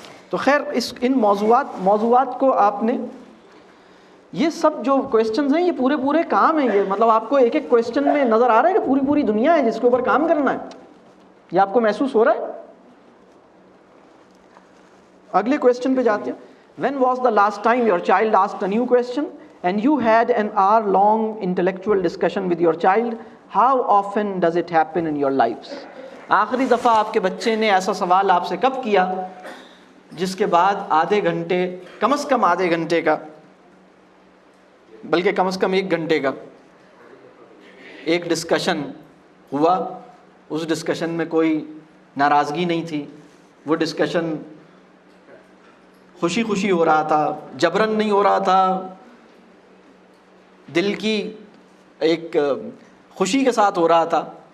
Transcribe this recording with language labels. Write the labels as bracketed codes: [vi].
[ur] تو خیر، ان موضوعات کو آپ نے، یہ سب جو کویسچنز ہیں یہ پورے کام ہیں. یہ مطلب آپ کو ایک ایک کویسچن میں نظر آ رہا ہے کہ پوری دنیا ہے جس کے اوپر کام کرنا ہے. یہ آپ کو محسوس ہو رہا ہے؟ اگلے کویسچن پہ جاتے ہیں. [en] When was the last time your child asked a new question and you had an hour-long intellectual discussion with your child? How often does it happen in your lives? [ur] آخری دفعہ آپ کے بچے نے ایسا سوال آپ سے کب کیا جس کے بعد آدھے گھنٹے، کم از کم آدھے گھنٹے کا، بلکہ کم از کم 1 گھنٹے کا ایک ڈسکشن ہوا؟ اس ڈسکشن میں کوئی ناراضگی نہیں تھی، وہ ڈسکشن خوشی ہو رہا تھا، جبرن نہیں ہو رہا تھا، دل کی ایک خوشی کے ساتھ ہو رہا تھا.